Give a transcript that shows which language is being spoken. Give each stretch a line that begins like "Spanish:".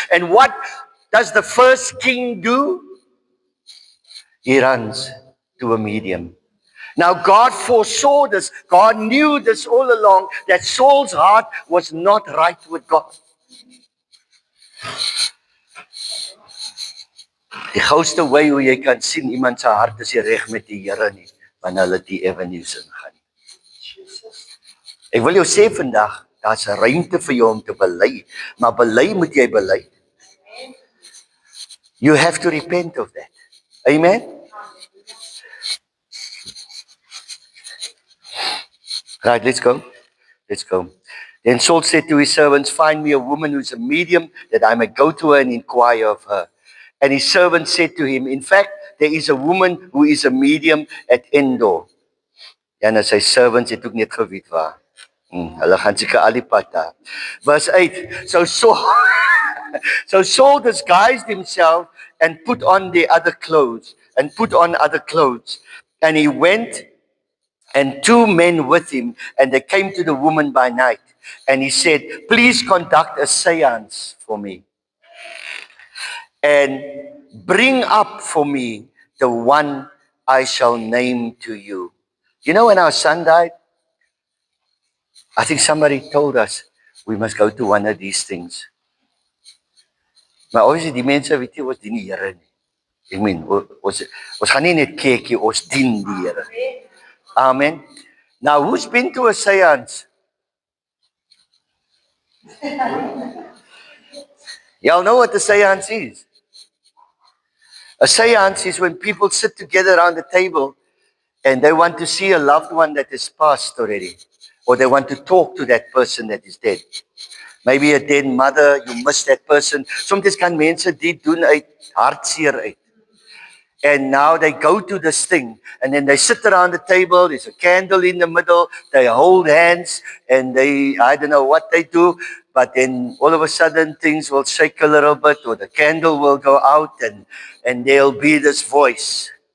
English: And what does the first king do? He runs to a medium. Now, God foresaw this. God knew this all along, that Saul's heart was not right with God.
Afrikaans: Die gouste way hoe jy kan sien iemand se hart is nie reg met die Here nie, wanneer hulle die avenues ingaan. Ek wil jou sê vandag, daar's 'n ruimte vir jou om te bely, maar bely moet jy bely.
English: You have to repent of that. Amen. Right, let's go. Let's go. Then Saul said to his servants, find me a woman who's a medium, that I may go to her and inquire of her. And his servant said to him, in fact, there is a woman who is a medium at Endor.
Afrikaans: En sy servants het ook net geweet waar. Hulle gaan seker al die pad daar. Verse 8.
English: So Saul disguised himself and put on the other clothes, and put on other clothes. And he went, and 2 men with him, and they came to the woman by night. And he said, please conduct a seance for me, and bring up for me the one I shall name to you. You know, when our son died, I think somebody told us we must go to one of these things.
Afrikaans: Maar obviously die mense weet nie, ons dien die Here nie. Ek meen, ons gaan nie net kykie, ons dien die Here.
English: Amen. Now, who's been to a seance? Y'all know what a seance is? A seance is when people sit together around the table and they want to see a loved one that is passed already, or they want to talk to that person that is dead. Maybe a dead mother, you miss that person.
Afrikaans: Soms kan mense dit doen uit hartseer uit.
English: And now they go to this thing, and then they sit around the table, there's a candle in the middle, they hold hands, and I don't know what they do, but then all of a sudden things will shake a little bit, or the candle will go out, and there'll be this voice.